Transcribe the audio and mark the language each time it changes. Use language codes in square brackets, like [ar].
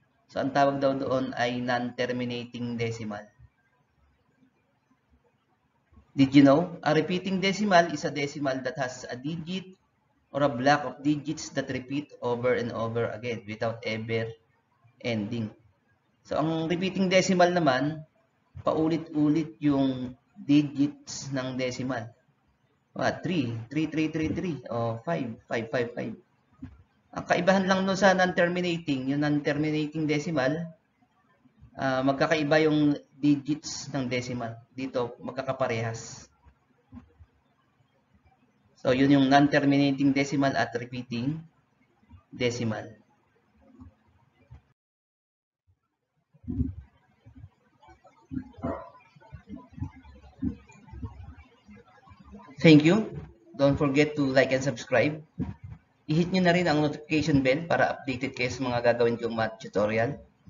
[tl] So, ang tawag daw doon ay non-terminating decimal. [en] Did you know? A repeating decimal is a decimal that has a digit or a block of digits that repeat over and over again without ever ending. [tl] So, ang repeating decimal naman, paulit-ulit yung digits ng decimal. 3, 3, 3, 3, 3, o 5, 5, 5, 5. Ang kaibahan lang nun sa non-terminating, yung non-terminating decimal, magkakaiba yung digits ng decimal. Dito, magkakaparehas. So, yun yung non-terminating decimal at repeating decimal. [en] Thank you. Don't forget to like and subscribe. [tl] I-hit nyo na rin ang notification bell para updated kayo sa mga gagawin kong math tutorial.